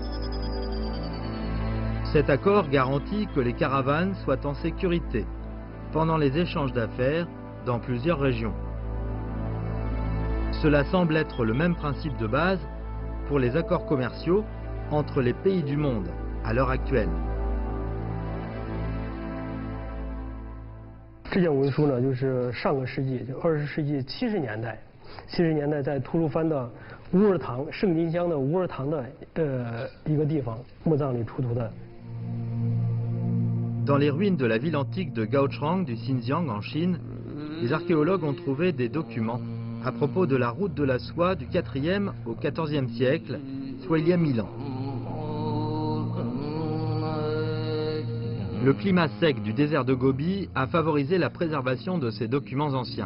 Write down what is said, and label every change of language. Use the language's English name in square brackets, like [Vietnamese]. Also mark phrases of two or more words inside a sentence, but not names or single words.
[French] Cet accord garantit que les caravanes soient en sécurité pendant les échanges d'affaires dans plusieurs régions. Cela semble être le même principe de base pour les accords commerciaux entre les pays du monde à l'heure actuelle. [Chinese] 这件文书呢，就是上个世纪，就20世纪70年代，70年代在吐鲁番的乌尔唐圣金乡的乌尔唐的一个地方墓葬里出土的。 [French] Dans les ruines de la ville antique de Gaochang du Xinjiang en Chine, les archéologues ont trouvé des documents à propos de la route de la soie du 4e au 14e siècle, soit il y a 1000 ans. Le climat sec du désert de Gobi a favorisé la préservation de ces documents anciens.